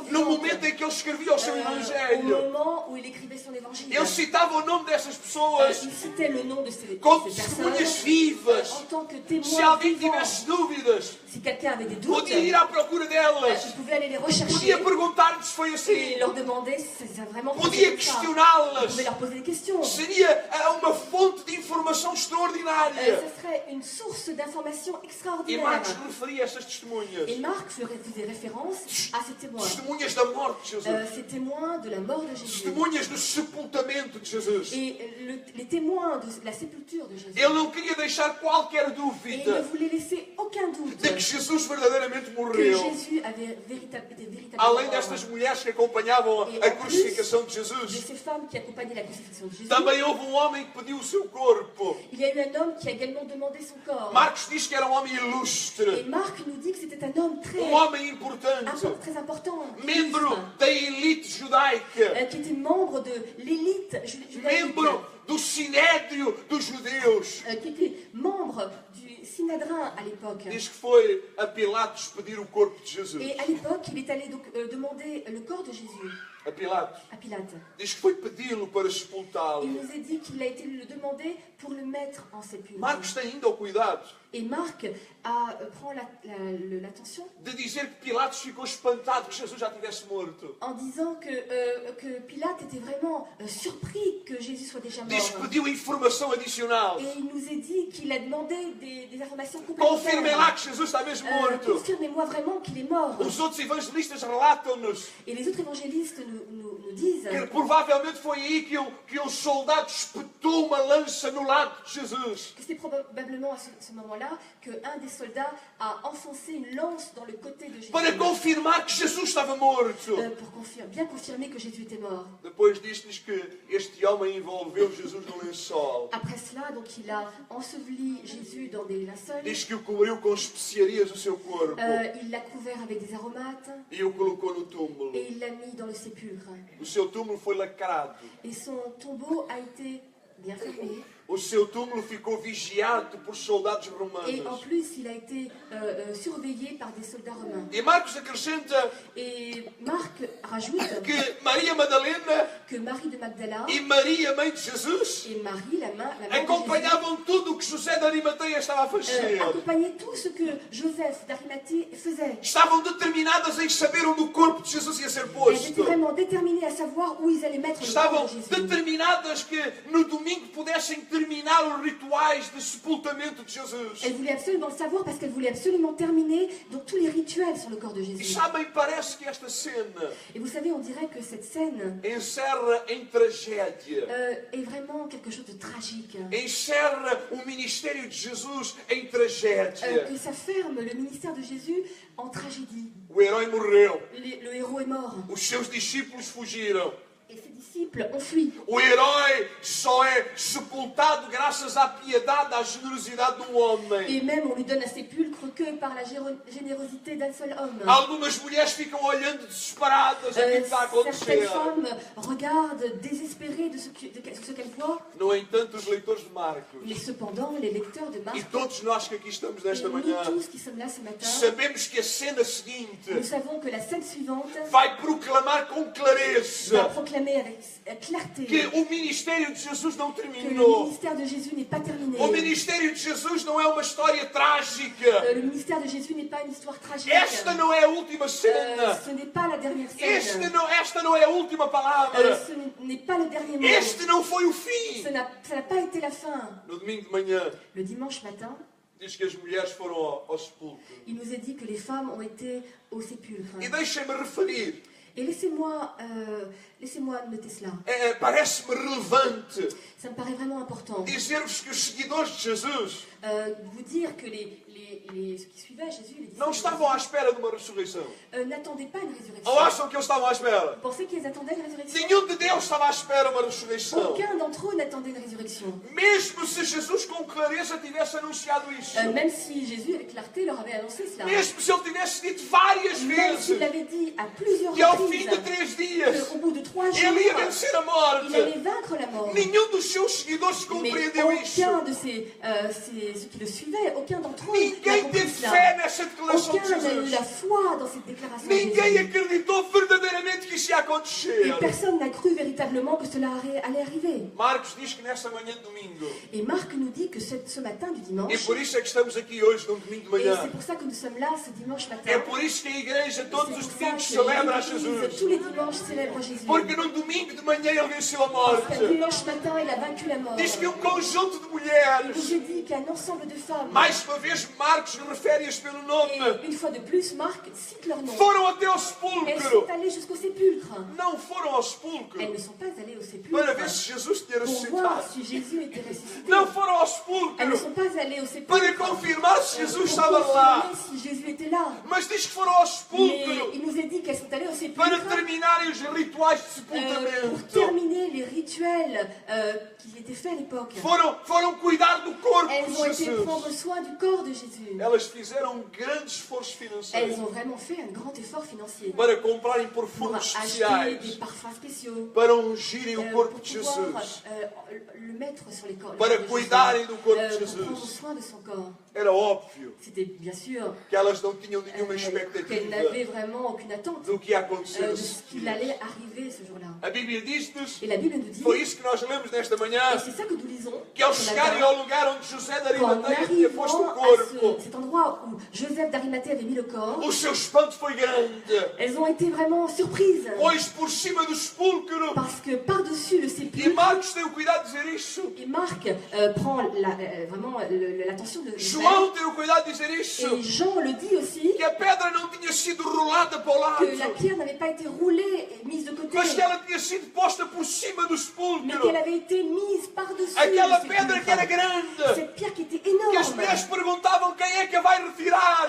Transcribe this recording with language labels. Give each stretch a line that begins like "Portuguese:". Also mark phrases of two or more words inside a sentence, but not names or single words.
Portuguese: no
French: vivante.
Portuguese: momento em que ele escrevia o seu
French: Au
Portuguese: evangelho.
French: moment où il écrivait son évangile.
Portuguese: Ele citava o nome dessas pessoas
French: Il citait le nom de ces
Portuguese: como
French: personnes
Portuguese: testemunhas vivas.
French: en tant que
Portuguese: Se
French: témoins
Portuguese: alguém
French: vivants.
Portuguese: tivesse dúvidas,
French: Si quelqu'un avait des doutes,
Portuguese: podia ir à procura delas.
French: il pouvait aller les rechercher
Portuguese: Podia perguntar-lhes se foi
French: et
Portuguese: assim.
French: leur demander si ça a vraiment
Portuguese: Podia
French: fonctionné comme ça. Il
Portuguese: questioná-las.
French: pouvait leur poser des questions.
Portuguese: Seria uma fonte de informação extraordinária.
French: Ce serait une source d'information
Portuguese: E
French: extraordinaire.
Portuguese: Marcos referia a essas testemunhas.
French: Et Marc faisait référence à ces témoins.
Portuguese: Testemunhas da morte de Jesus.
French: Ces témoins de la mort de Jésus.
Portuguese: Testemunhas do sepultamento de Jesus.
French: Et les témoins de la sépulture de Jésus.
Portuguese: Ele não queria deixar qualquer
French: Et il ne
Portuguese: dúvida
French: voulait laisser aucun doute
Portuguese: de que Jesus verdadeiramente
French: que
Portuguese: morreu.
French: Jésus avait véritablement
Portuguese: Além
French: mort.
Portuguese: destas mulheres que acompanhavam a crucificação de
French: De
Portuguese: Jesus,
French: ces femmes qui accompagnaient la crucifixion de Jésus,
Portuguese: também houve um homem que pediu o seu corpo.
French: il y a eu un homme qui a également demandé son corps.
Portuguese: Marcos diz que era um homem
French: Et
Portuguese: ilustre,
French: Marc nous dit que c'était un homme très,
Portuguese: homem importante,
French: très important,
Portuguese: membro
French: illustre,
Portuguese: da elite judaica,
French: qui était membre de l'élite judaïque,
Portuguese: membro do sinédrio dos judeus.
French: qui était membre du Synhédrin à l'époque.
Portuguese: Diz que foi a Pilatos pedir o corpo de Jesus.
French: Et à l'époque, il est allé donc demander le corps de Jésus
Portuguese: A Pilatos.
French: à Pilate.
Portuguese: Diz que foi pedi-lo para
French: Il
Portuguese: sepultá-lo.
French: nous est dit qu'il a été le demander pour le mettre en sépulcre.
Portuguese: Marcos tem ainda o cuidado
French: Et Marc prend l'attention
Portuguese: de dizer que Pilatos ficou espantado que Jesus já tivesse morto.
French: en disant que Pilate était vraiment surpris que Jésus soit déjà
Portuguese: Diz que
French: mort.
Portuguese: pediu informação adicional.
French: Et il nous est dit qu'il a demandé des informations
Portuguese: Confirmem lá
French: complémentaires.
Portuguese: que Jesus está mesmo morto.
French: Confirmez-moi vraiment qu'il est mort.
Portuguese: Os outros evangelistas relatam-nos
French: Et les autres évangélistes nous disent
Portuguese: que provavelmente foi aí que um soldado espetou uma lança no lado de Jesus.
French: que c'est probablement à ce moment-là qu'un des soldats a enfoncé une lance dans le côté de Jésus
Portuguese: Para confirmar que Jesus estava morto.
French: pour bien confirmer que Jésus était mort.
Portuguese: Depois diz que este homem envolveu Jesus no lençol.
French: Après cela, donc il a enseveli Jésus dans des linceuls,
Portuguese: Diz que o cobriu com especiarias o seu corpo
French: il l'a couvert avec des aromates
Portuguese: e o colocou no túmulo.
French: et il l'a mis dans le sépulcre.
Portuguese: O seu túmulo foi lacrado.
French: Et son tombeau a été bien fermé.
Portuguese: O seu túmulo ficou vigiado por soldados
French: Et en
Portuguese: romanos.
French: plus, il a été surveillé par des soldats romains.
Portuguese: E Marcos acrescenta
French: Et Marc rajoute
Portuguese: que Maria Madalena
French: que Marie de Magdala
Portuguese: e Maria, mãe de Jesus,
French: et Marie, la mère de Jésus,
Portuguese: acompanhavam tudo o que José de Arimateia estava a fazer.
French: accompagnaient tout ce que Joseph d'Arimathée faisait.
Portuguese: Estavam determinadas em saber onde o corpo de Jesus ia ser
French: Elles
Portuguese: posto.
French: étaient vraiment déterminées à savoir où ils allaient mettre le
Portuguese: Estavam
French: corps de Jésus.
Portuguese: determinadas que no domingo pudessem terminar os rituais de sepultamento de Jesus.
French: Elles voulaient absolument le savoir parce qu'elles voulaient absolument terminer donc, tous les rituels sur le corps de
Portuguese: E
French: Jésus.
Portuguese: sabem, parece que esta cena
French: Et vous savez, on dirait que cette scène
Portuguese: encerra em tragédia.
French: est vraiment quelque chose de tragique.
Portuguese: Encerra o ministério de Jesus em tragédia.
French: Que ça ferme le ministère de Jésus en tragédie.
Portuguese: O herói morreu.
French: Le héros est mort.
Portuguese: Os seus discípulos fugiram.
French: Et ses disciples ont fui.
Portuguese: O herói só é sepultado graças à piedade, à generosidade de um homem.
French: Et même on lui donne un sépulcre que par la générosité d'un seul homme.
Portuguese: Algumas mulheres ficam olhando desesperadas aquilo que está a
French: Certaines
Portuguese: acontecer.
French: femmes regardent désespérées de ce qu'elles voient.
Portuguese: No entanto, os leitores de Marcos
French: Mais cependant, les lecteurs de Marc,
Portuguese: e todos nós que aqui estamos
French: et
Portuguese: nesta
French: nous
Portuguese: manhã,
French: tous qui sommes là ce matin,
Portuguese: sabemos que a cena seguinte
French: nous savons que la scène suivante
Portuguese: vai proclamar com
French: va
Portuguese: clareza
French: proclamer avec clarté
Portuguese: que o ministério de Jesus não
French: que le
Portuguese: terminou.
French: ministère de Jésus n'est pas terminé.
Portuguese: O ministério de Jesus não é uma história trágica.
French: Le ministère de Jésus n'est pas une histoire tragique.
Portuguese: Esta não é a última cena.
French: Ce n'est pas la dernière scène.
Portuguese: Esta não é a última palavra.
French: Ce n'est pas le dernier mot.
Portuguese: Este não foi o fim.
French: Ça n'a pas été la fin.
Portuguese: No domingo de manhã,
French: Le dimanche matin,
Portuguese: diz que as mulheres foram ao sepulcro.
French: il nous est dit que les femmes ont été au sépulcre.
Portuguese: E deixem-me referir
French: Et laissez-moi Laissez-moi noter cela.
Portuguese: Parece-me relevante
French: Ça me paraît vraiment important.
Portuguese: dizer-vos que os seguidores de Jesus
French: Vous dire que ceux qui suivaient Jésus, les disciples,
Portuguese: não estavam à espera de uma ressurreição.
French: n'attendaient pas une résurrection.
Portuguese: Ou acham que eles estavam à espera?
French: Vous pensez qu'ils attendaient une résurrection?
Portuguese: Nenhum de Deus estava à espera de uma ressurreição.
French: Aucun d'entre eux n'attendait une résurrection.
Portuguese: Mesmo se Jesus com clareza tivesse anunciado isso.
French: Même si Jésus, avec clarté, leur avait annoncé cela.
Portuguese: Mesmo se ele tivesse dito várias
French: Même s'il
Portuguese: vezes
French: l'avait dit à plusieurs
Portuguese: que ao fim de
French: reprises
Portuguese: 3 dias
French: qu'au bout de 3 jours,
Portuguese: ele ia vencer a
French: il
Portuguese: morte.
French: allait vaincre la mort.
Portuguese: Nenhum dos seus seguidores
French: Mais
Portuguese: compreendeu isso.
French: aucun de ceux qui le suivaient, aucun d'entre eux n'a
Portuguese: Ninguém
French: compris
Portuguese: teve
French: cela.
Portuguese: fé nessa declaração de
French: Aucun n'a eu
Portuguese: Jesus.
French: la foi dans cette déclaration de
Portuguese: Ninguém
French: Jésus.
Portuguese: acreditou verdadeiramente que isso ia acontecer.
French: Et personne n'a cru véritablement que cela allait arriver.
Portuguese: Marcos diz que nesta manhã de domingo,
French: Et Marc nous dit que ce matin du
Portuguese: e
French: dimanche,
Portuguese: por isso é que estamos aqui hoje, num domingo de
French: et
Portuguese: manhã,
French: c'est pour ça que nous sommes là ce dimanche matin,
Portuguese: é por isso que a igreja todos
French: c'est
Portuguese: os
French: pour ça
Portuguese: domingos
French: que
Portuguese: celebra a
French: l'Église,
Portuguese: Jesus.
French: tous les dimanches, célèbre Jésus.
Portuguese: Porque num domingo de manhã ele venceu a
French: Parce que
Portuguese: morte.
French: dimanche matin, il a vaincu la mort.
Portuguese: Diz que conjunto de
French: Je
Portuguese: mulheres,
French: vous ai dit qu'un ensemble de femmes,
Portuguese: mais uma vez Marcos refere-as pelo nome,
French: et une fois de plus, Marc cite leur nom.
Portuguese: foram até ao
French: Elles
Portuguese: sepulcro.
French: sont allées jusqu'au sépulcre.
Portuguese: Não foram ao sepulcro
French: Elles ne sont pas allées au
Portuguese: para ver
French: sépulcre
Portuguese: se Jesus tinha
French: pour voir
Portuguese: ressuscitado.
French: si Jésus était ressuscité.
Portuguese: Não foram ao
French: Elles ne
Portuguese: sepulcro
French: sont pas allées au
Portuguese: para
French: sépulcre
Portuguese: confirmar se Jesus
French: pour
Portuguese: estava lá.
French: confirmer si Jésus était là.
Portuguese: Mas diz que foram ao
French: Mais
Portuguese: sepulcro
French: il nous a dit qu'elles sont allées au
Portuguese: para
French: sépulcre
Portuguese: terminarem os rituais de
French: pour
Portuguese: sepultamento.
French: terminer les rituels qui étaient faits à l'époque.
Portuguese: Foram cuidar do corpo
French: Elles ont
Portuguese: de
French: été
Portuguese: Jesus.
French: prendre soin du corps de Jésus.
Portuguese: Elas fizeram um grande esforço
French: Elles
Portuguese: financeiro
French: ont vraiment fait un grand effort financier
Portuguese: para comprarem
French: pour
Portuguese: perfumes
French: acheter des
Portuguese: especiais,
French: parfums spéciaux,
Portuguese: para ungirem o
French: pour
Portuguese: corpo de
French: pouvoir
Portuguese: Jesus,
French: le mettre sur les corps.
Portuguese: para
French: de Jésus,
Portuguese: cuidarem do corpo de
French: pour prendre
Portuguese: Jesus.
French: soin de son corps.
Portuguese: Era óbvio
French: C'était bien sûr
Portuguese: que elas não tinham nenhuma
French: qu'elles
Portuguese: expectativa
French: n'avaient vraiment aucune attente
Portuguese: do que ia acontecer
French: de
Portuguese: a
French: ce qu'il
Portuguese: seguir.
French: allait arriver ce jour-là.
Portuguese: A Bíblia diz-nos,
French: Et la Bible nous dit,
Portuguese: foi isso que nós lemos nesta manhã,
French: et c'est ça que nous lisons,
Portuguese: que ao
French: ce
Portuguese: chegarem
French: matin,
Portuguese: ao lugar onde José de
French: qu'en
Portuguese: Arimateia tinha posto o
French: arrivant à
Portuguese: corpo,
French: cet endroit où Joseph d'Arimathée avait mis le corps,
Portuguese: o seu espanto foi grande,
French: elles ont été vraiment surprises.
Portuguese: pois por cima do sepulcro,
French: Parce que par-dessus le
Portuguese: e
French: sépulcre,
Portuguese: Marcos tem o cuidado de dizer isso,
French: et Marc prend vraiment l'attention de
Portuguese: João tem o cuidado de dizer isso,
French: et Jean le dit aussi,
Portuguese: que a pedra não tinha sido rolada para o lado,
French: que la pierre n'avait pas été roulée et mise de côté,
Portuguese: mas que ela tinha sido posta por cima do
French: mais
Portuguese: sepulcro.
French: qu'elle avait été mise par-dessus
Portuguese: Aquela
French: le
Portuguese: pedra que era
French: sépulcre.
Portuguese: grande,
French: Cette pierre qui était
Portuguese: que as
French: énorme.
Portuguese: mulheres perguntavam quem é que a vai retirar,